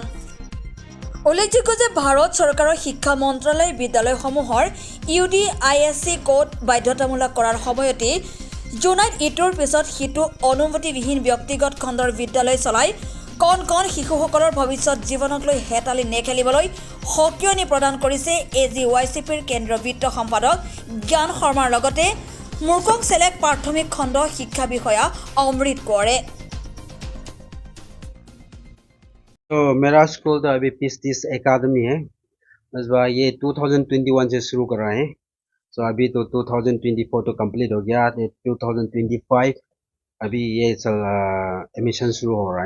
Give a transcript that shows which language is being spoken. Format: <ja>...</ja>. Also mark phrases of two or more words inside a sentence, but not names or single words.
<as>উল্লেখযোগ্য যে ভাৰত চৰকাৰৰ শিক্ষা মন্ত্ৰালয়ে বিদ্যালয়সমূহৰ UDISC কোড বাধ্যতামূলক কৰাৰ সময়তেই জোনাইত ইটোৰ পিছত সিটো অনুমতিবিহীন ব্যক্তিগত খণ্ডৰ বিদ্যালয় চলাই কণ কণ শিশুসকলৰ ভৱিষ্যত জীৱনক লৈ হেতালি নেখেলিবলৈ সকিয়নি প্ৰদান কৰিছে AGYCPৰ কেন্দ্ৰীয় বিত্ত সম্পাদক জ্ঞান শৰ্মাৰ লগতে মুৰকং চেলেক প্ৰাথমিক খণ্ড শিক্ষা বিষয়া অমৃত কোঁৱৰে।</as> <hi>तो मेरा स्कूल तो अभी पिस्टिस एकेडमी है, इस बार ये 2021 से शुरू कर रहे हैं। तो अभी तो 2024 तो कंप्लीट हो गया, 2025 अभी ये एडमिशन शुरू हो रहा है।</hi>